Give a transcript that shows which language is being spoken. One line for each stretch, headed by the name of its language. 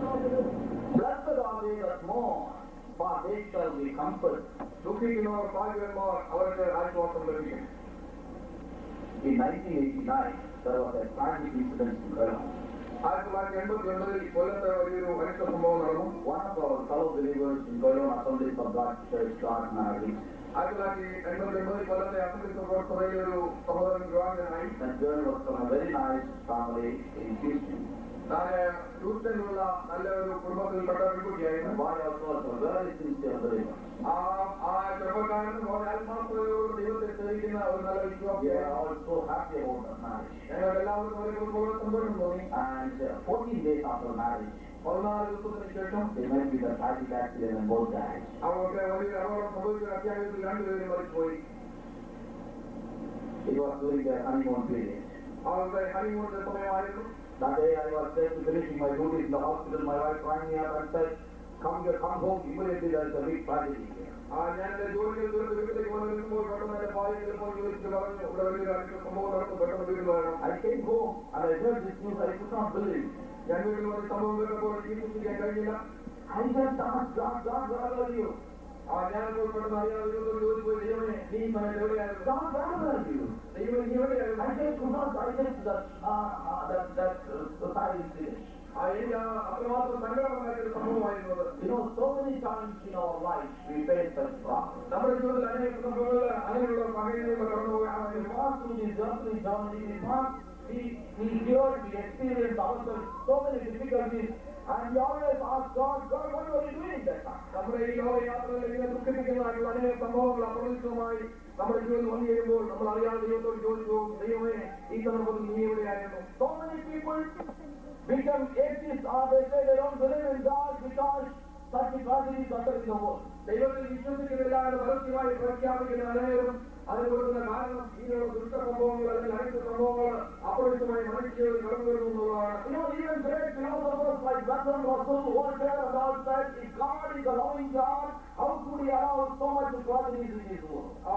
English: Blessed are they that mourn, for they shall be comforted.
Malayalam: ദുഃഖിക്കുന്നവർ ഭാഗ്യവാന്മാർ, അവർക്ക് ആശ്വാസം ലഭിക്കും.
English: In 1989, there was a tragic incident in Kerala.
Malayalam: 1989 കൊല്ലത്തെ വലിയൊരു അനിഷ്ട സംഭവം നടന്നു.
English: One of our fellow believers in Kollon Assemblies of God Church got married.
Malayalam: 1989 കൊല്ലത്തെ അസംബ്ലീസ് ഓഫ് ഗോഡ് സഭയിലെ ഒരു സഹോദരൻ വിവാഹിതനായി.
English: That girl was from a very nice family in Houston.
Malayalam: ഹ്യൂസ്റ്റണിലുള്ള നല്ല ഒരു കുടുംബത്തിൽപ്പെട്ട പെൺകുട്ടിയായിരുന്നു.
English: Boy also was a very sincere believer.
Malayalam: ആ ചെറുപ്പക്കാരന് ആത്മാർത്ഥതയോട് ദൈവത്തെ സേവിക്കുന്ന ഒരു നല്ല വിശ്വാസിയായിരുന്നു.
English: Also happy about the marriage.
Malayalam: ഞങ്ങൾ എല്ലാവരും ഒരേ കുടുംബത്തോട് സന്തോഷം തോന്നി.
English: And 14 days after marriage,
Malayalam: 14 ദിവസത്തിന് ശേഷം
English: they met with a tragic accident and both died.
Malayalam: അവർക്ക് വലിയ അപകടം സംഭവിച്ച അത്യാഹിതത്തിൽ രണ്ടുപേരും മരിച്ചുപോയി.
English: It was during the honeymoon period.
Malayalam: അവരുടെ ഹണിമൂണിന്റെ സമയമായിരുന്നു.
English: That day I was just finishing my duties in the hospital. My wife rang me up and said, come home immediately, there is a big tragedy here.
Malayalam: ഞാൻ ജോലിയിൽ വീട്ടിലേക്ക് വന്നിരിക്കുമ്പോൾ പെട്ടെന്ന് എന്റെ ഭാര്യ ചിലപ്പോൾ വിളിച്ചിട്ട് പറഞ്ഞു, ഇവിടെ വലിയൊരു സംഭവം നടന്നു, പെട്ടെന്ന് വീട്ടിൽ വരണം.
English: I came home and I heard this news. I could not believe.
Malayalam: ഞാൻ വീട്ടിൽ വന്ന സംഭവം കേട്ടപ്പോൾ വിശ്വസിക്കാൻ കഴിഞ്ഞില്ല.
English: I just asked God, where are you?
Malayalam: ഞാനിപ്പോൾ പെട്ടെന്ന് അറിയാതെ ജോലി പോയി, ദൈവമേ നീ സമയത്ത് എവിടെയായിരുന്നു?
English: God, where are you?
Malayalam: ദൈവമേ നീ എവിടെയായിരുന്നു?
English: I just could not digest that society incident.
Malayalam: അത്രമാത്രം സങ്കടമായൊരു സംഭവമായിരുന്നത്.
English: So many times in our life we face such problems.
Malayalam: നമ്മുടെ ജീവിതത്തിൽ അനേക സംഭവങ്ങൾ അങ്ങനെയുള്ള സാഹചര്യങ്ങൾ കടന്നു പോവുകയാണ്.
English: We pass through this earthly journey. We hear, we experience ourselves so many difficulties, and we always ask God, what are you doing that time?
Malayalam: നമ്മുടെ ഈ ലോകയാത്രയിൽ ഇങ്ങനെ ദുഃഖിപ്പിക്കുന്നതായിട്ടുള്ള അനേക സംഭവങ്ങൾ അപ്രതീക്ഷിതമായി നമ്മുടെ ജീവിതത്തിൽ വന്നു കഴിയുമ്പോൾ നമ്മൾ അറിയാതെ ദൈവത്തോട് ചോദിച്ചു, ദൈവമേ ഈ സന്ദർഭത്തിൽ നീ എവിടെയായിരുന്നു?
English: So many people become atheists, or they say they don't believe in God because such tragedies occur in the world.
Malayalam: ദൈവത്തിൽ വിശ്വസിക്കുന്നില്ല എന്ന് പരസ്യമായി പ്രഖ്യാപിക്കുന്ന അനേകരും അതിന് കൊടുക്കുന്ന കാരണം ഇങ്ങനെയുള്ള ദുഷ്ട സംഭവങ്ങൾ അല്ലെങ്കിൽ അനേക സംഭവങ്ങൾ അപ്രതീക്ഷിതമായി മനുഷ്യജീവിതത്തിൽ കടന്നു വരുന്നു എന്നുള്ളതാണ്.
English: Even great philosophers like Bertrand Russell, Voltaire, and all said, if God is a loving God, how could he allow so much tragedies in this world?